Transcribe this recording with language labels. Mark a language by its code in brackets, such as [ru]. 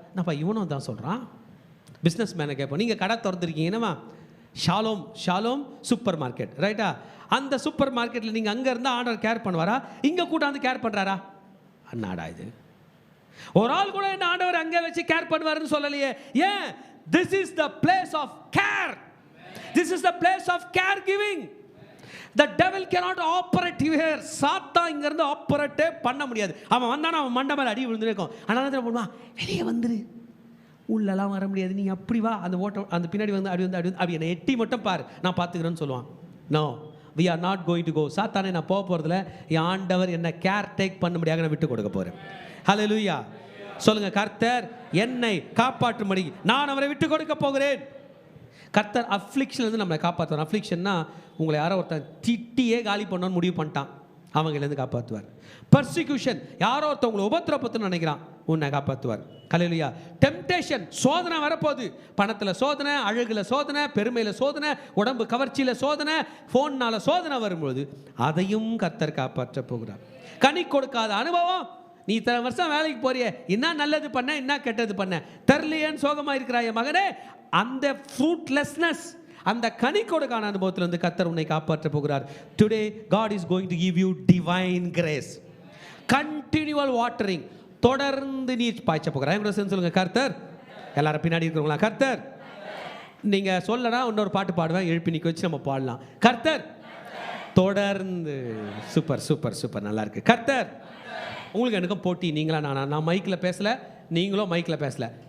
[ta] நான்ப்பா இவனும் தான் சொல்கிறான். பிஸ்னஸ் மேனை கேட்போம், நீங்கள் கடை திறந்துருக்கீங்கன்னமா, ஷாலோம் சூப்பர் மார்க்கெட், ரைட்டா? அந்த சூப்பர் மார்க்கெட்டில் நீங்கள் அங்கே இருந்தால் ஆண்டவர் கேர் பண்ணுவாரா, இங்கே கூட்டாந்து கேர் பண்ணுறாரா? அண்ணாடா இது, ஒரு ஆள் கூட என்ன ஆண்டவர் அங்கே வச்சு கேர் பண்ணுவாருன்னு சொல்லலையே. ஏன்? [en] This is the place of care. This is the place of care giving. The devil cannot operate here. [ta] சாத்தா இங்க இருந்து ஆப்பரேட்டே பண்ண முடியாது. அவன் வந்தானா அவன் மண்டை மேல அடி விழுந்துருக்கும். அதனால என்ன பண்ணுவான், வெளியே வந்துரு, உள்ளெல்லாம் வர முடியாது, நீ அப்படி வா, அந்த ஓட்டம் அந்த பின்னாடி வந்து அப்படி என்னை எட்டி மட்டும் பாரு, நான் பார்த்துக்கிறேன்னு சொல்லுவான். No, we are not going to go. சாத்தானே நான் போக போகிறதில்ல, என் ஆண்டவர் என்னை கேர் டேக் பண்ணும்படியாக நான் விட்டு கொடுக்க போகிறேன். ஹல்லேலூயா. சொல்லுங்க, கர்த்தர் என்னை காப்பாற்றும்படி நான் அவரை விட்டு கொடுக்க போகிறேன். கர்த்தர் அஃப்ளிக்ஷன்லேருந்து நம்மளை காப்பாற்றுவார். அஃப்ளிக்ஷன்னா உங்களை யாரோ ஒருத்தன் திட்டியே காலி பண்ணணும்னு முடிவு பண்ணிட்டான், அவங்களேருந்து காப்பாற்றுவார். பர்சிக்யூஷன், யாரோ ஒருத்தன் உங்களை உபத்திரப்பத்துன்னு நினைக்கிறான், உன்னை காப்பாற்றுவார். ஹல்லேலூயா. டெம்டேஷன், சோதனை வரப்போகுது. பணத்தில் சோதனை, அழகில் சோதனை, பெருமையில் சோதனை, உடம்பு கவர்ச்சியில் சோதனை, ஃபோன்னால் சோதனை வரும்போது அதையும் கர்த்தர் காப்பாற்ற போகிறார். கனி கொடுக்காத அனுபவம், நீ இத்தனை வருஷம் வேலைக்கு போறிய, என்ன நல்லது பண்ண, என்ன கெட்டது பண்ண தெரியலையேன்னு சோகமாக இருக்கிறாய மகனே, அந்த ஃப்ரூட்லெஸ்னஸ், அந்த கனி கொடுக்கான அனுபவத்திலிருந்து கர்த்தர் உன்னை காப்பாற்ற போகிறார். Today God is going to give you divine grace, continual watering. தொடர்ந்து நீர் பாய்ச்ச போகிறார். என் சேர்ந்து சொல்லுங்க, கர்த்தர். எல்லாரும் பின்னாடி இருக்கிறவங்களா, கர்த்தர். நீங்க சொல்லனா இன்னொரு பாட்டு பாடுவேன், எழுப்பி நிக்க வச்சு நம்ம பாடலாம். கர்த்தர் தொடர்ந்து. சூப்பர் சூப்பர் சூப்பர், நல்லா இருக்கு. கர்த்தர். உங்களுக்கு எனக்கும் போட்டி, நீங்களா நான் மைக்கில் பேசல, நீங்களும் மைக்கில் பேசல.